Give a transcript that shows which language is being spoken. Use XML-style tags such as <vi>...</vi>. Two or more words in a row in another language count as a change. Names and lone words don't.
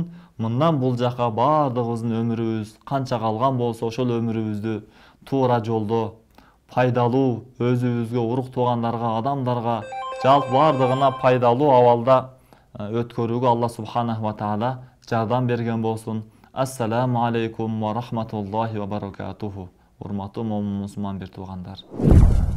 <ky>Мындан бул жака бардыгыбыздын өмүрүбүз канча калган болсо, ошол өмүрүбүздү туура жолдо, пайдалуу, өзүбүзгө, урук туугандарга, адамдарга, жалпы бардыгына пайдалуу абалда өткөрүүгө Алла</ky> <ar>سبحانه وتعالى</ar> <ky>жардам берген болсун.</ky> <ar>السلام عليكم ورحمة الله وبركاته.</ar> <ky>Урматтуу момун мусулман бир туугандар.</ky>